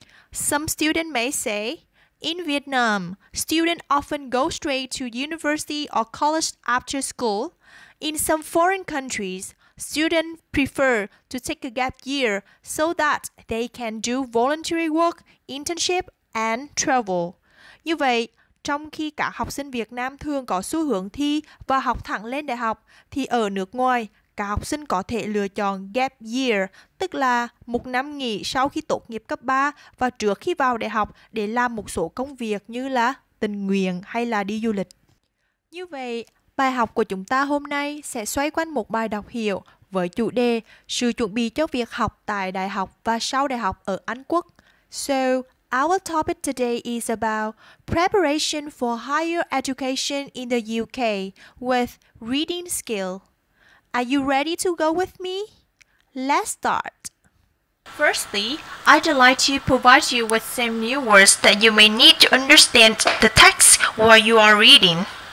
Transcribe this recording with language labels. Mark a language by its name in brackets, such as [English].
[English] Some students may say, in Vietnam, students often go straight to university or college after school. In some foreign countries, students prefer to take a gap year so that they can do voluntary work, internship, and travel. [Vietnamese] Như vậy, trong khi cả học sinh Việt Nam thường có xu hướng thi và học thẳng lên đại học, thì ở nước ngoài, các học sinh có thể lựa chọn gap year, tức là một năm nghỉ sau khi tốt nghiệp cấp 3 và trước khi vào đại học để làm một số công việc như là tình nguyện hay là đi du lịch. Như vậy, bài học của chúng ta hôm nay sẽ xoay quanh một bài đọc hiểu với chủ đề sự chuẩn bị cho việc học tại đại học và sau đại học ở Anh Quốc. [English] So, our topic today is about preparation for higher education in the UK with reading skill. Are you ready to go with me? Let's start. Firstly, I'd like to provide you with some new words that you may need to understand the text while you are reading.